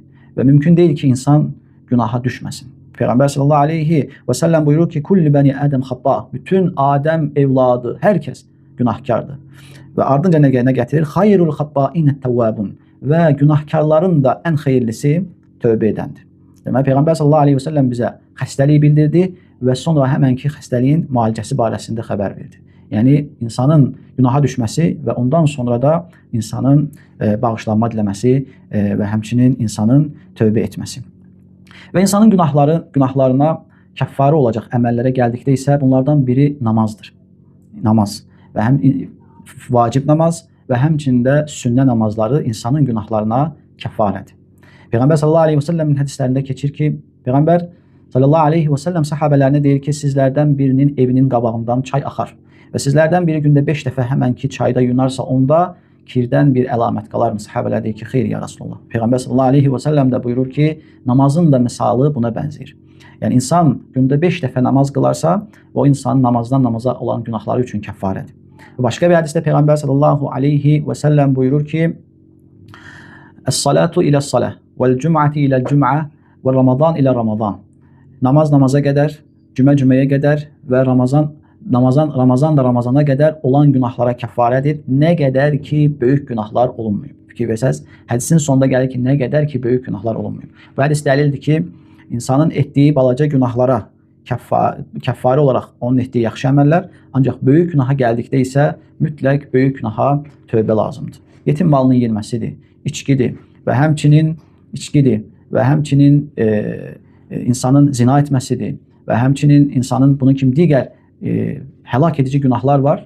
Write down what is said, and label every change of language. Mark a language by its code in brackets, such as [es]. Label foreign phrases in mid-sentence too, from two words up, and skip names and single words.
[tr] Ve mümkün değil ki insan günaha düşmesin. Peygamber [ar] صلى الله عليه وسلم [tr] buyurur ki [ar] كل بني آدم خطاء. [tr] Bütün Adem evladı, herkes günahkardır. Ve ardınca ne getirir? [ar] خير الخطائين التوابون. [tr] Ve günahkarların da en hayırlısı tövbe edendir. [az] Demek Peygamber [ar] صلى الله عليه وسلم [az] bize xəstəliyi bildirdi ve sonra hemenki xəstəliyin müalicəsi barəsində xəbər verdi. [tr] Yani insanın günaha düşmesi ve ondan sonra da insanın bağışlanma dilemesi ve həmçinin insanın tövbe etmesi. [az] Ve insanın günahlarına kəffarə olacak əməllərə gəldikdə isə bunlardan biri namazdır. Namaz ve hem vacib namaz ve həmçində sünnə namazları insanın günahlarına kəffarədir. Peygamber [ar] صلى الله عليه وسلم [az] hadislerinde geçir ki Peygamber [ar] صلى الله عليه وسلم [az] sahabelerine deyir ki sizlerden birinin evinin qabağından çay axar ve sizlerden biri günde 5 dəfə həmənki çayda yunarsa onda kirdən bir əlamət qalar mı? Sahabeler deyir ki xeyr [ar] يا رسول الله. [tr] Peygamber [ar] صلى الله عليه وسلم [tr] de buyurur ki namazın da misalı buna benzir. Yani insan günde 5 dəfə namaz kılarsa o insanın namazdan namaza olan günahları için kəffarədir. Başka bir hadiste Peygamber [ar] صلى الله عليه وسلم [tr] buyurur ki [ar] الصلاة إلى الصلاة والجمعة إلى الجمعة [tr] ve Ramazan ile Ramazan. Namaz namaza kadar, cümeye kadar ve Ramazan da Ramazana kadar olan günahlara kəffarədir. Ne kadar ki büyük günahlar olunmuyor. [az] Fikir versəz, hadisin sonunda gəlir ki [tr] ne kadar ki büyük günahlar olunmuyor. [az] Bu hadis dəlildir ki insanın ettiği balaca günahlara kəffarə olarak onun etdiği yaxşı əməllər, ancak büyük günaha gəldikdə isə mütləq büyük günaha tövbə lazımdır. Yetim malının yenməsidir, içkidir ve həmçinin insanın zina etməsidir ve həmçinin insanın bunun kimi digər helak edici günahlar var.